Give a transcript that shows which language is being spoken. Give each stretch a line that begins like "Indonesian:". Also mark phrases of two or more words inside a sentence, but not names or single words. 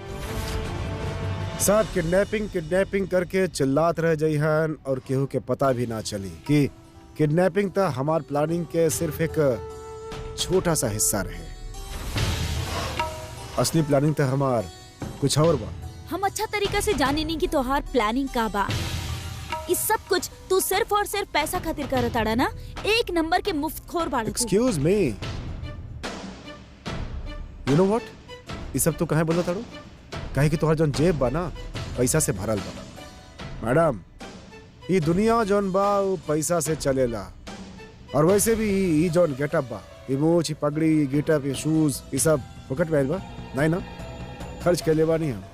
Bhojpuri: सब किडनैपिंग करके चिल्लात रह जइहन और केहू के पता भी ना चली कि किडनैपिंग तो हमार प्लानिंग के सिर्फ एक छोटा सा हिस्सा रहे। असली प्लानिंग तो हमार कुछ और बा। हम अच्छा तरीका से जाने नहीं कि तोहार प्लानिंग का बा। इस सब कुछ तू सिर्फ और सिर्फ पैसा खातिर करताड़ा ना। एक नंबर के मुफ्तखोर बाड़ू तू।
English: Excuse me, you know what,
Bhojpuri: ये सब तो कहे बोला ताड़ू? कहे कि तोहर जौन जेब बा ना पैसा से भरल बा। मैडम, ये दुनिया जौन बा वो पैसा से चलेला। और वैसे भी ये जौन गेटअप बा, ये मूछ, ये पगड़ी, ये गेटअप, ये शूज, ये सब पॉकेट में बा नहीं ना, खर्च के लेवा नहीं हम।